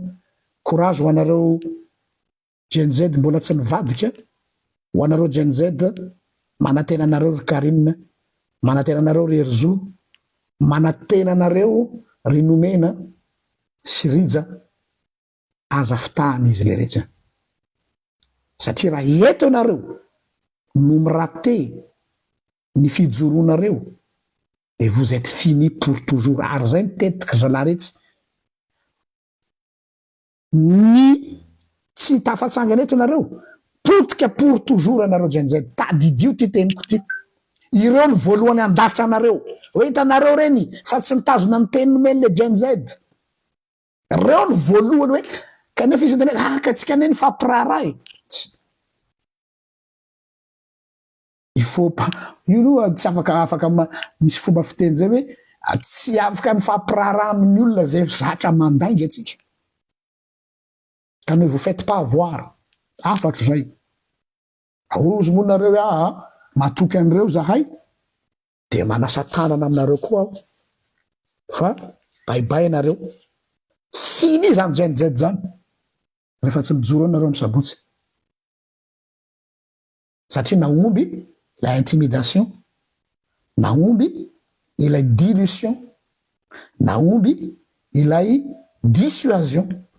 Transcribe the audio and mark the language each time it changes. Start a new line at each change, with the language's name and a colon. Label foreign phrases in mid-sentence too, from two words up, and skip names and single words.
Malagasy: Courage ho anareo Gen Z mbola tsy nivadika, ho anareo Gen Z manantena anareo ry Karine, manantena anareo ry Erzo, manantena anareo ry Nomena sy Rija, aza fitahany izy le rehetra. Satria raha eto anareo no miraté ny fijoroanareo
French: et vous êtes fini pour toujours.
Malagasy: Ary zay ny tetiky zalaretsy ny tsy tafatsangana eto anareo potika
French: pour toujours
Malagasy: anareo Gen Z. Tadidio ty teniko ty. Ireo ny voalohany andatsa anareo. Hoe hitanareo reny fa tsy mitazona ny teny nomeny le Gen Z. Reo ny voalohany hoe kanefa izy ndray ka tsika neny fampiraray.
French: Il faut pas
Malagasy: io no tsy afaka misy fomba fiteny zay hoe tsy afaka mifampirara amin'ny olona zay zatra mandainga atsika.
French: Ka ne vous faites pas avoir.
Malagasy: Afatro zay. Aozy monareo matoky an'ireo zahay de manasa tanana aminareo koa aho. Fa baibay anareo. Fini zany Gen Z zany. Rehefa tsy mijoro anareo amin'ny sabotsy. Satria naomby
French: la intimidation,
Malagasy: naomby ilay dilution, naomby ilay dissuasion.